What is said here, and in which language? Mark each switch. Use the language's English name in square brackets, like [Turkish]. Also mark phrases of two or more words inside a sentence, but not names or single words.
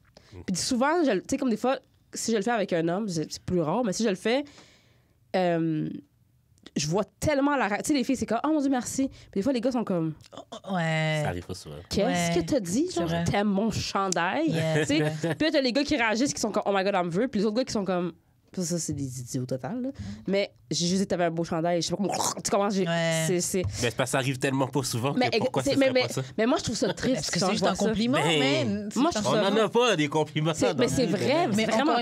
[French] puis souvent, tu sais, comme des fois, si je le fais avec un homme, c'est plus rare, mais si je le fais, je vois tellement la réaction. Tu sais, les filles, c'est comme, oh mon Dieu, merci. Puis des fois, les gars sont comme, Ouais. Ça arrive pas souvent. qu'est-ce Ouais. que t'as dit? Genre, vrai. t'aimes mon chandail? Yeah, Tu sais, c'est puis là, t'as les gars qui réagissent, qui sont comme, [English] oh my god, [French] elle me veut. Puis les autres gars qui sont comme, ça, c'est des idiots total. Là. Mais j'ai juste dit que t'avais un beau chandail. Je sais pas comment. Tu comprends? Ouais. Mais c'est parce que ça arrive tellement pas souvent Mais, que pourquoi c'est- ce serait mais, pas ça? mais moi, je trouve ça triste. Parce que quand c'est je juste vois un ça. compliment, Mais- man. Moi, C'est je un trouve On ça- en a pas des compliments. C'est- dans mais la c'est vie, vrai, mais- c'est Mais vraiment